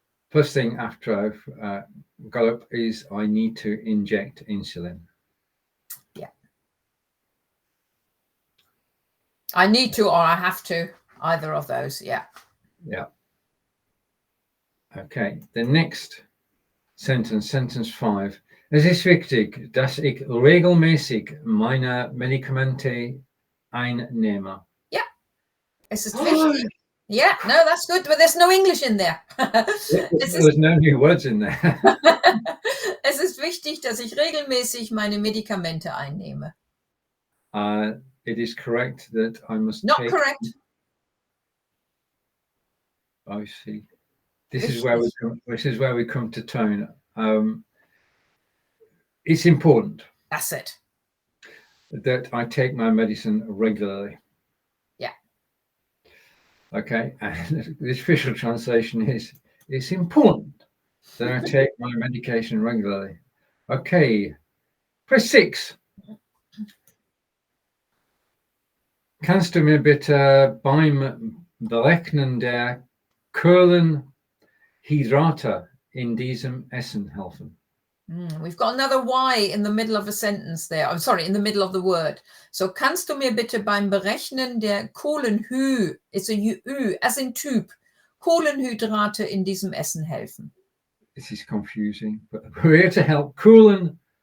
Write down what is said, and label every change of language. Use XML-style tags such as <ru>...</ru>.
<en>First thing after I've got up is I need to inject insulin. Yeah. I need to or I have to, either of those, yeah. Yeah. Okay, the next sentence, sentence 5.</en> <de>Es ist wichtig, dass ich regelmäßig meine Medikamente einnehme. Yeah. Es ist wichtig.</de> <en>Yeah, no, that's good, but there's no English in there. There's no new words in there.</en> <de>Es ist wichtig, dass ich regelmäßig meine Medikamente einnehme.</de> <en>It is correct that I must Not correct. I see. This is where we come to tone. It's important. That's it. That I take my medicine regularly. Yeah. Okay, and the official translation is, it's important that I take my medication regularly. Okay, press 6.</en> <de>Kannst du mir bitte beim Berechnen der Kohlenhydrate in diesem Essen helfen? We've got another Y in the middle of a sentence there. I'm sorry, in the middle of the word. So, kannst du mir bitte beim Berechnen der Kohlenhydrate,</de> <en>it's a Ü, as in Typ,</en> <de>Kohlenhydrate in diesem Essen helfen?</de> <en>This is confusing, but we're here to help. Kohlenhydrate.</en>